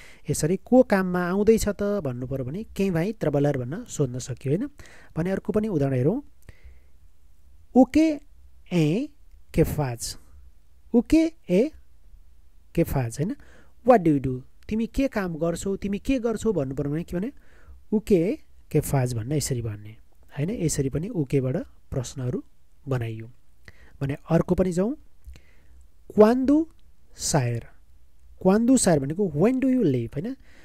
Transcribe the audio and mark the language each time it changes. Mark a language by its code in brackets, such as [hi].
[ne] यसरी को काममा आउँदैछ त भन्नु पर्यो भने [pt] quem vai trabalhar [ne] भन्न सोध्न सक्यो हैन। भने अर्को पनि उदाहरण हेरौँ। [pt] O que é que faz? O que é que faz हैन। [en] What do you do? [ne] तिमी के काम गर्छौ, तिमी के गर्छौ भन्नु पर्यो भने के भने [pt] O que é que faz [ne] भन्न यसरी भन्ने हैन। यसरी पनि O que बाट प्रश्नहरू बनाइयो। भने अर्को पनि जाउँ। [pt] Quando sair? Quando sair [en] भनेको when do you leave हैन।